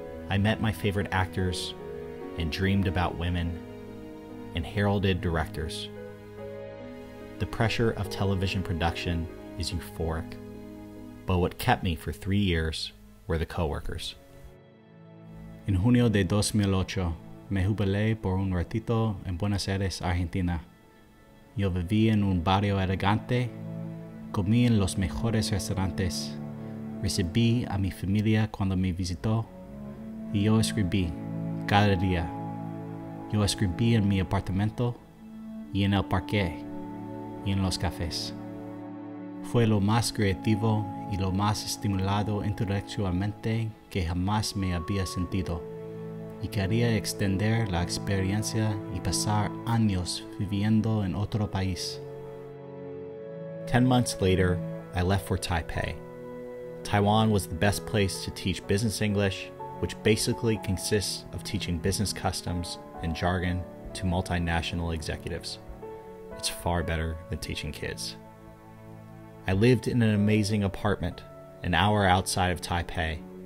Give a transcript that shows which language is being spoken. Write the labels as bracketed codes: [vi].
[en] I met my favorite actors and dreamed about women and heralded directors. The pressure of television production is euphoric, but what kept me for 3 years were the coworkers. [es] En junio de 2008, me jubilé por un ratito en Buenos Aires, Argentina. Yo viví en un barrio elegante, comí en los mejores restaurantes, recibí a mi familia cuando me visitó, y yo escribí cada día. Yo escribí en mi apartamento y en el parque y en los cafés. Fue lo más creativo y lo más estimulado intelectualmente que jamás me había sentido, y quería extender la experiencia y pasar años viviendo en otro país. [en] 10 months later, I left for Taipei. Taiwan was the best place to teach business English, which basically consists of teaching business customs and jargon to multinational executives. It's far better than teaching kids. I lived in an amazing apartment an hour outside of Taipei.